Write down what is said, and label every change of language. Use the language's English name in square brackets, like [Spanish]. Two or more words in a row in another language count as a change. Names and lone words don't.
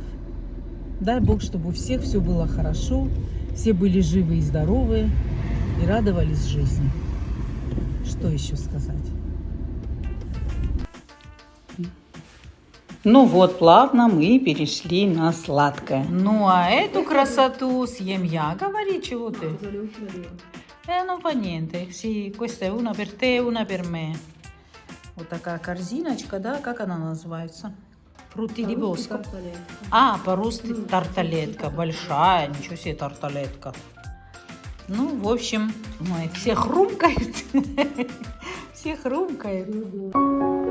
[Russian] Дай Бог, чтобы у всех все было хорошо, все были живы и здоровы и радовались жизни. Что еще сказать? Ну вот, плавно мы перешли на сладкое. Ну а эту красоту съем я. Говори, чего ты? [Italian] Non fa niente. Sì, questa è una per te, una per me. [Russian] Вот такая корзиночка, да? Как она называется? Фрукты [Italian] di bosco. [Russian] А, по-русски тарталетка. Большая, ничего себе тарталетка. Ну, в общем, ой, все хрумкают. Все хрумкают.